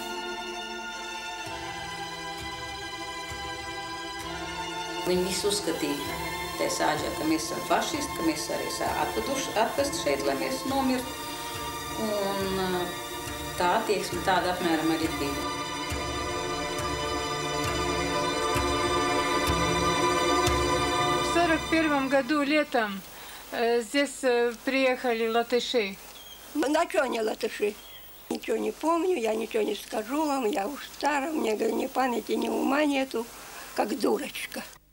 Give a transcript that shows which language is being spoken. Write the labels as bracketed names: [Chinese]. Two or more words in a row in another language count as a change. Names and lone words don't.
[Latvian] Viņi visi uzskatīja tajā sāģā, ka mēs esam fašisti, ka mēs arī atvest šeit, lai mēs nomirtu. Un tā attieksme tāda apmēram arī bija. [Russian] В 1941 году летом здесь приехали латыши. На что они латыши? Ничего не помню, я ничего не скажу вам, я уж стара, мне ни памяти, ни ума нету, как дурочка.